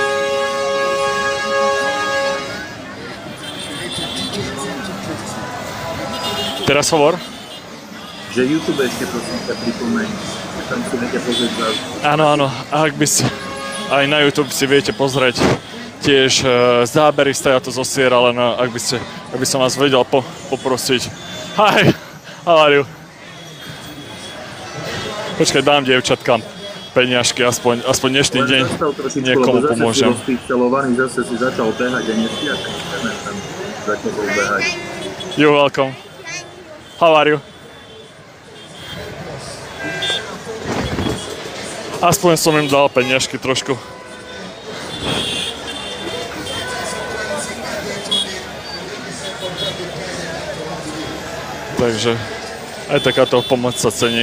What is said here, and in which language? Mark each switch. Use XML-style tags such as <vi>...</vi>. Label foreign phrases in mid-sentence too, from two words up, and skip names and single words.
<sk>Teraz hovor? Že YouTube ešte prosím sa pripomeň. Tam si viete pozrieť zase. Áno. A ak by si aj na YouTube si viete pozrieť tiež zábery stoja to zo Sierra Leone, ak by som vás vedel poprosiť.</sk> <en>Hi, how are you?</en> <sk>Počkaj, dám dievčatkám peniažky, aspoň dnešný deň niekomu pomôžem. Zase si začal behať a nestiak, tam za tebou behať.</sk> <en>You're welcome. How are you?</en> <sk>Aspoň som im dal peniažky trošku. Takže aj takáto pomoc sa cení.</sk>